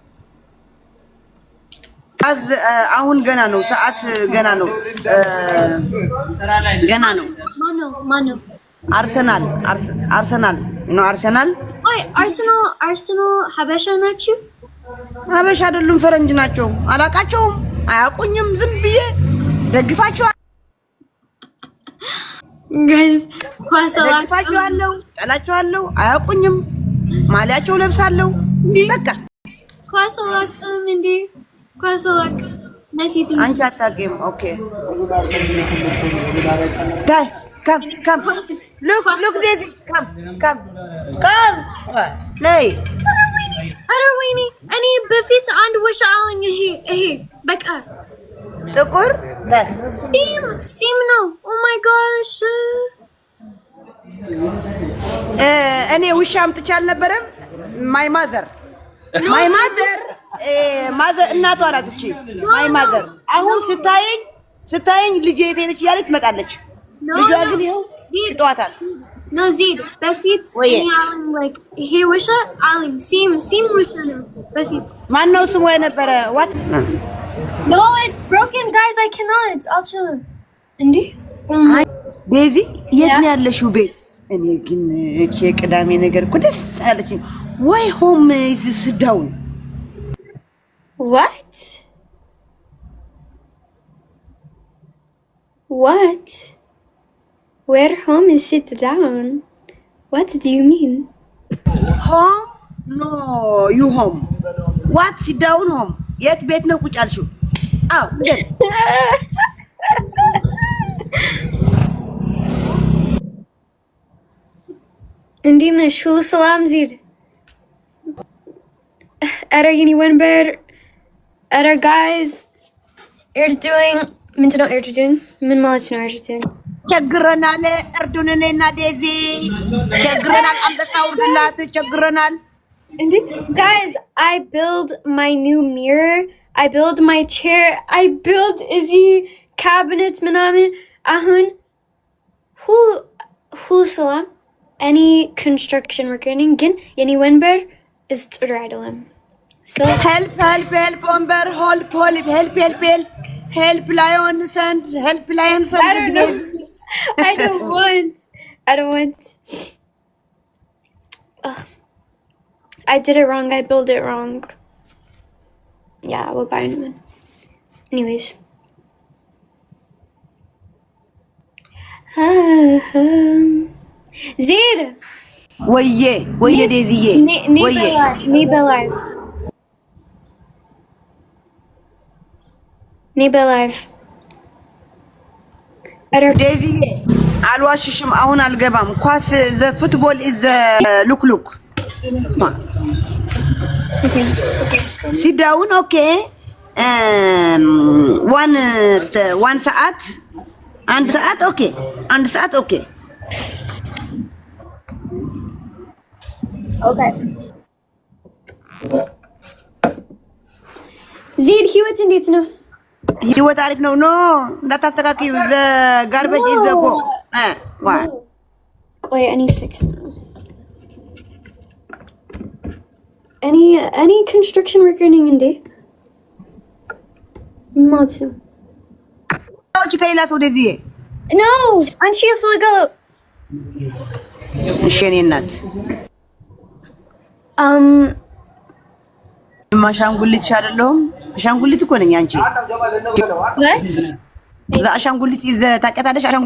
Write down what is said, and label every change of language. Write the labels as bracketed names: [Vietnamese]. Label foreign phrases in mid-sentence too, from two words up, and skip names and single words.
[Amharic] አሁን ገና ነው ሰዓት ገና ነው ማነው አርሰናል ነው አርሰናል ሀበሻ ናችሁ ሀበሻ አይደሉም ፈረንጅ ናቸው አላቃቸውም አያቁኝም ዝም ብዬ ደግፋቸዋለሁ ጋይስ ደግፋቸዋለሁ ጠላቸዋለሁ አያቁኝም ማሊያቸው ለብሳለሁ በቃ ኳሰላቅም እንዴ ኳሰላቅ ነሲቲ አንቺ አታውቂም ኦኬ ታይ [English] come look Daisy come [Amharic] ነይ አረ ወይኔ እኔ በፊት አንድ ውሻ አለኝ ይሄ በቃ ጥቁር ሲም ነው [English] oh my gosh [Amharic] እኔ ውሻ አምጥቼ አልነበረም [English] my mother [Amharic] እናቷ ናት እቺ [English] my mother [Amharic] አሁን ስታየኝ ልጄ የት እያለች ትመጣለች ልጇ ግን ይኸው ይጧታል No, Zid, በፊት ይሄ ውሻ አለኝ ሲም ውሻ ነው በፊት ማነው ስሙ የነበረ what [English] No, it's broken guys I cannot [Amharic] አልችልም እንዴ ዴዚ የት ነው ያለሽው ቤት እኔ ግን እቺ ቅዳሜ ነገር እኮ ደስ አለችኝ ወይ [English] home is down What? Where home is sit down? What do you mean? Home? No, you home. What sit down home? [Amharic] የት ቤት ነው ቁጭ አልሽው? አዎ ንገር። እንዴት ነሽ? ሁሉ ሰላም ዚድ? ኧረ የኔ ወንበር ኧረ ጋይዝ ኤርዱኝ ምንድን ነው ኤርዱኝ? ምን ማለት ነው ኤርዱኝ? ቸግረናል። እርዱን እኔና ዴዚ ቸግረናል። አንበሳ ውርድላት ቸግረናል። [English] Guys, I build my new mirror. I build my chair. I build Izzy cabinets [Amharic] ምናምን አሁን ሁሉ ሰላም [English] any construction working [Amharic] ግን የኔ ወንበር [English] is [Amharic] ጥሩ አይደለም። [English] So help ወንበር help lion send I don't want. Ugh. I did it wrong. I built it wrong. Yeah, we'll buy a new one. Anyways. Zid! [Amharic] ወየ ዴዚዬ [English] Neba live. [Amharic] ዴዚዬ አልዋሽሽም። አሁን አልገባም። ኳስ [English] the football is look sit down okay one [Amharic] ሰዓት አንድ ሰዓት ኦኬ ዚድ ህይወት እንዴት ነው? ህይወት አሪፍ ነው። ኖ እንዳታስተካክዩ [English] the garbage is go [Amharic] ቆይ እኔ ፊክስ [English] any construction worker [Amharic] ነኝ እንዴ? ማለት ነው አውጪ ከሌላ ሰው ወደዚህ no አንቺ የፈለገው እሺ እኔ እናት ማሻንጉሊት አይደለሁም። አሻንጉሊት እኮ ነኝ። አንቺ እዛ አሻንጉሊት ታውቂያታለሽ?